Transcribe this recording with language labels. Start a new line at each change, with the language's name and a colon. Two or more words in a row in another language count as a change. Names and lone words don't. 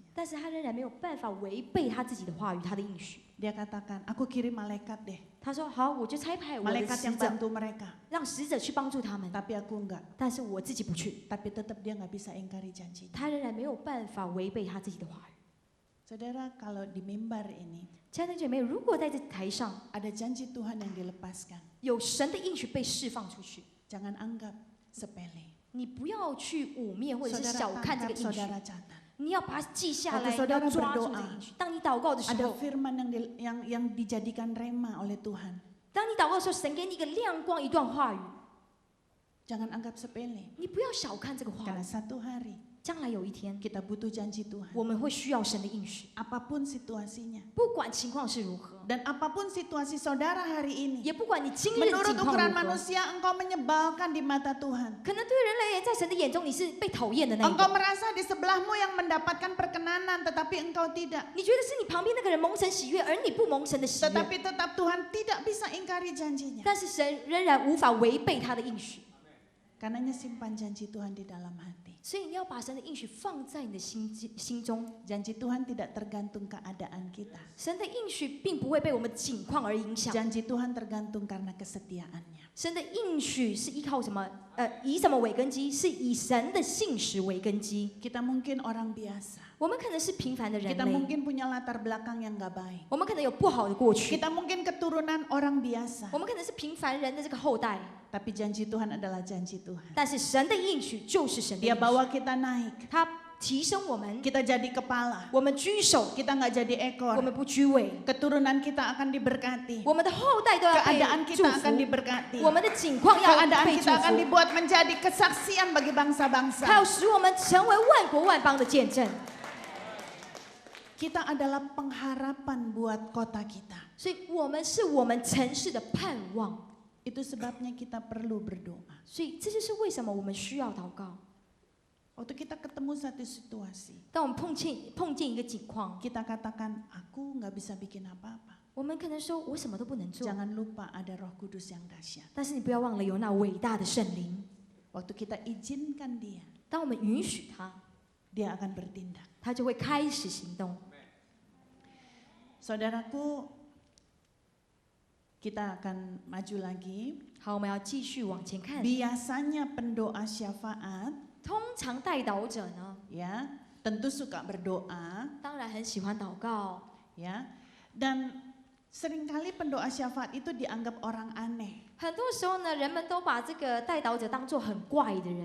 Chinese: 但是他仍然没有办法违背他自己的话语，他的应许。
Indonesian: Dia katakan, aku kirim malaikat deh,
Chinese: 他说好，我就差派我的
Indonesian: malaikat
Chinese: 使
Indonesian: yang
Chinese: 者，
Indonesian: bantu mereka.
Chinese: 让使者去帮助他们，
Indonesian: Tapi aku enggak,
Chinese: 但是我自己不去，
Indonesian: tapi tetap dia nggak bisa ingkari janjinya.
Chinese: 他仍然没有办法违背他自己的话语。
Indonesian: Saudara, kalau di mimbar ini
Chinese: 亲爱的姐妹，如果在这台上
Indonesian: ada janji Tuhan yang dilepaskan,
Chinese: 有神的应许被释放出去，
Indonesian: jangan anggap sepele.
Chinese: 你不要去污蔑或者是
Indonesian: Saudara
Chinese: 小看这个
Indonesian: tangkap,
Chinese: 应许，
Indonesian: saudara catat.
Chinese: 你要把它记下
Indonesian: Waktu
Chinese: 来，你
Indonesian: saudara
Chinese: 要抓住这
Indonesian: berdoa
Chinese: 个应许。当你祷告的时
Indonesian: Ada
Chinese: 候，
Indonesian: firman yang dijadikan rema oleh Tuhan.
Chinese: 当你祷告的时候，神给你一个亮光，一段话语，
Indonesian: Jangan anggap sepele.
Chinese: 你不要小看这个话
Indonesian: Karena
Chinese: 语。
Indonesian: satu hari
Chinese: 将来有一天，
Indonesian: kita butuh janji Tuhan.
Chinese: 我们会需要神的应许，
Indonesian: Apapun situasinya.
Chinese: 不管情况是如何，
Indonesian: Dan apapun situasi saudara hari ini.
Chinese: 也不管你今日的
Indonesian: Menurut
Chinese: 情况
Indonesian: ukuran
Chinese: 如何。
Indonesian: manusia engkau menyebalkan di mata Tuhan.
Chinese: 可能对人而言，在神的眼中你是被讨厌的那一
Indonesian: Engkau
Chinese: 个，
Indonesian: merasa di sebelahmu yang mendapatkan perkenanan tetapi engkau tidak.
Chinese: 你觉得是你旁边那个人蒙神喜悦，而你不蒙神的喜悦。
Indonesian: Tetapi tetap Tuhan tidak bisa ingkari janjinya.
Chinese: 但是神仍然无法违背他的应许，
Indonesian: Karenanya simpan janji Tuhan di dalam hati.
Chinese: 所以你要把神的应许放在你的心中。
Indonesian: Janji Tuhan tidak tergantung keadaan kita.
Chinese: 神的应许并不会被我们境况而影响，
Indonesian: Janji Tuhan tergantung karena kesetiaannya.
Chinese: 神的应许是依靠什么？以什么为根基？是以神的信实为根基。
Indonesian: Kita mungkin orang biasa.
Chinese: 我们可能是平凡的人
Indonesian: Kita
Chinese: 类，
Indonesian: mungkin punya latar belakang yang gak baik.
Chinese: 我们可能有不好的过去，
Indonesian: Kita mungkin keturunan orang biasa.
Chinese: 我们可能是平凡人的这个后代。
Indonesian: Tapi janji Tuhan adalah janji Tuhan.
Chinese: 但是神的应许就是神的
Indonesian: Dia
Chinese: 应许，
Indonesian: bawa kita naik.
Chinese: 他提升我们，
Indonesian: Kita jadi kepala.
Chinese: 我们居首，
Indonesian: Kita nggak jadi
Chinese: 我
Indonesian: ekor.
Chinese: 们不居尾，
Indonesian: Keturunan kita akan diberkati.
Chinese: 我们的后代都要
Indonesian: Keadaan
Chinese: 被祝
Indonesian: kita akan
Chinese: 福，
Indonesian: diberkati.
Chinese: 我们的境况要
Indonesian: Keadaan
Chinese: 被祝
Indonesian: kita akan
Chinese: 福，
Indonesian: dibuat menjadi kesaksian bagi
Chinese: 他
Indonesian: bangsa-bangsa.
Chinese: 要使我们成为万国万邦的见证。
Indonesian: Kita adalah pengharapan buat kota kita.
Chinese: 所以我们是我们城市的盼望，
Indonesian: Itu sebabnya kita perlu berdoa.
Chinese: 所以这就是为什么我们需要祷告。
Indonesian: Waktu kita ketemu satu situasi,
Chinese: 当我们碰见一个境况，
Indonesian: kita katakan, aku nggak bisa bikin apa-apa.
Chinese: 我们可能说我什么都不能做，
Indonesian: Jangan lupa ada Roh Kudus yang dahsyat.
Chinese: 但是你不要忘了有那伟大的圣灵。
Indonesian: Waktu kita izinkan dia,
Chinese: 当我们允许他，
Indonesian: dia akan bertindak.
Chinese: 他就会开始行动。
Indonesian: Saudaraku, kita akan maju lagi.
Chinese: 好，我们要继续往前看。
Indonesian: Biasanya pendoa syafaat,
Chinese: 通常代祷者呢，
Indonesian: ya, tentu suka berdoa,
Chinese: 当然很喜欢祷告，
Indonesian: ya. Dan seringkali pendoa syafaat itu dianggap orang aneh.
Chinese: 很多时候呢，人们都把这个代祷者当作很怪的人，